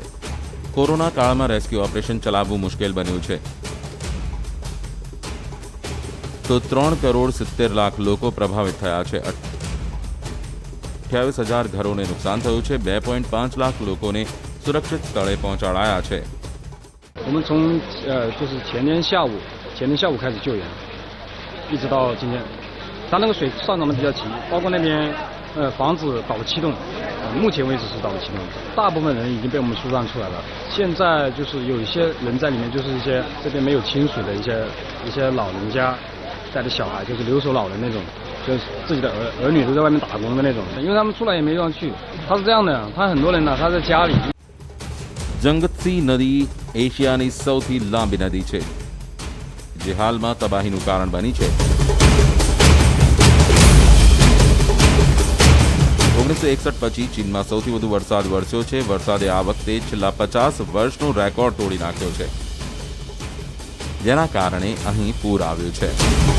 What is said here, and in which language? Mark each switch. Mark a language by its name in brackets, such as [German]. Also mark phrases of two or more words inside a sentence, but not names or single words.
[Gujarati] કોરોના કાળમાં રેસ્ક્યુ ઓપરેશન ચલાવવું મુશ્કેલ બન્યું છે. તો 3 કરોડ 70 લાખ લોકો પ્રભાવિત થયા છે. 28,000 ઘરોને નુકસાન થયું છે. 2.5 લાખ લોકોને સુરક્ષિત સ્થળે પહોંચાડાયા છે. [Chinese] 我们从就是前天下午开始救援，一直到今天，它那个水上涨的比较急，包括那边房子导气动，目前为止是导气动，大部分人已经被我们疏散出来了。现在就是有一些人在里面，就是一些这边没有清水的一些老人家带着小孩，就是留守老人那种，就是自己的儿女都在外面打工的那种，因为他们出来也没地方去。他是这样的，他很多人呢，他在家里。 [Gujarati] જંગતસી નદી એશિયાની સૌથી લાંબી નદી છે, જે હાલમાં તબાહીનું કારણ બની છે. 1961 પછી ચીનમાં સૌથી વધુ વરસાદ વરસ્યો છે. વરસાદે આ વખતે છેલ્લા 50 વર્ષનો રેકોર્ડ તોડી નાખ્યો છે, જેના કારણે અહીં પૂર આવ્યું છે.